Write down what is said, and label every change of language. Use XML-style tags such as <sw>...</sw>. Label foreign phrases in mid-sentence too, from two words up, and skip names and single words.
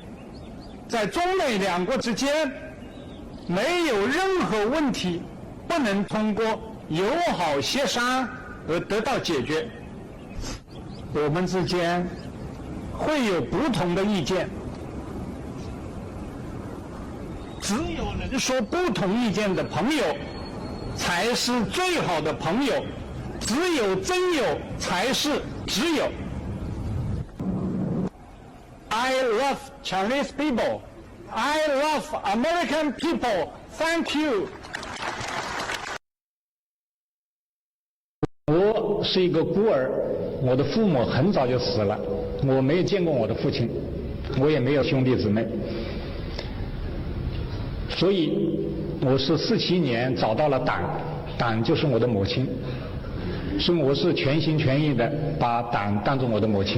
<zh>在中美2國之間，沒有任何問題不能通過友好協商而得到解決。我們之間會有不同的意見，只有能說不同意見的朋友才是最好的朋友，只有真友才是摯友。</zh> <en>I love Chinese people. I love American people. Thank you.</en> <zh>我是一個孤兒，我的父母很早就死了，我沒有見過我的父親，我也沒有兄弟姊妹，所以我是47年找到了黨，黨就是我的母親，所以我是全心全意的把黨當作我的母親。</zh>